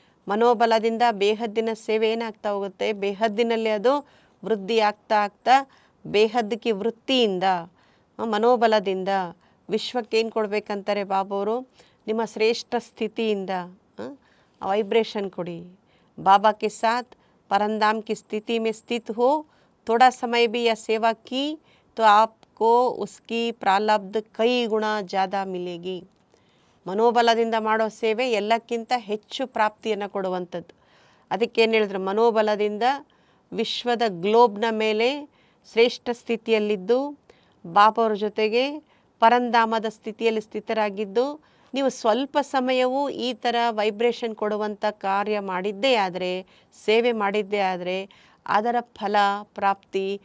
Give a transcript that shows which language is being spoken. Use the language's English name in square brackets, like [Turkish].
[Kannada] ಮನೋಬಲದಿಂದ ಬೇಹದ್ದಿನ ಸೇವೆ ಏನಾಗ್ತಾ ಹೋಗುತ್ತೆ, ಬೇಹದ್ದಿನಲ್ಲಿ ಅದು ವೃದ್ಧಿ ಆಗ್ತಾ ಬೇಹದ್ಕಿ ವೃತ್ತಿಯಿಂದ, ಮನೋಬಲದಿಂದ ವಿಶ್ವಕ್ಕೆ ಏನು ಕೊಡಬೇಕಂತಾರೆ ಬಾಬವರು, ನಿಮ್ಮ ಶ್ರೇಷ್ಠ ಸ್ಥಿತಿಯಿಂದ ವೈಬ್ರೇಷನ್ ಕೊಡಿ. [Hindi] बाबा के साथ परंदाम की स्थिति में स्थित हो, थोड़ा समय भी यह सेवा की तो आपको उसकी प्रारब्ध कई गुಣ ज़्यादा मिलेगी. [Kannada] ಮನೋಬಲದಿಂದ ಮಾಡೋ ಸೇವೆ ಎಲ್ಲಕ್ಕಿಂತ ಹೆಚ್ಚು ಪ್ರಾಪ್ತಿಯನ್ನು ಕೊಡುವಂಥದ್ದು. ಅದಕ್ಕೇನು ಹೇಳಿದ್ರು, ಮನೋಬಲದಿಂದ ವಿಶ್ವದ ಗ್ಲೋಬ್ನ ಮೇಲೆ ಶ್ರೇಷ್ಠ ಸ್ಥಿತಿಯಲ್ಲಿದ್ದು ಬಾಬಾವ್ರ ಜೊತೆಗೆ ಪರಂಧಾಮದ ಸ್ಥಿತಿಯಲ್ಲಿ ಸ್ಥಿತರಾಗಿದ್ದು, ನೀವು ಸ್ವಲ್ಪ ಸಮಯವೂ ಈ ಥರ ವೈಬ್ರೇಷನ್ ಕೊಡುವಂಥ ಕಾರ್ಯ ಮಾಡಿದ್ದೇ ಆದರೆ, ಸೇವೆ ಮಾಡಿದ್ದೇ ಆದರೆ ಅದರ ಫಲ ಪ್ರಾಪ್ತಿ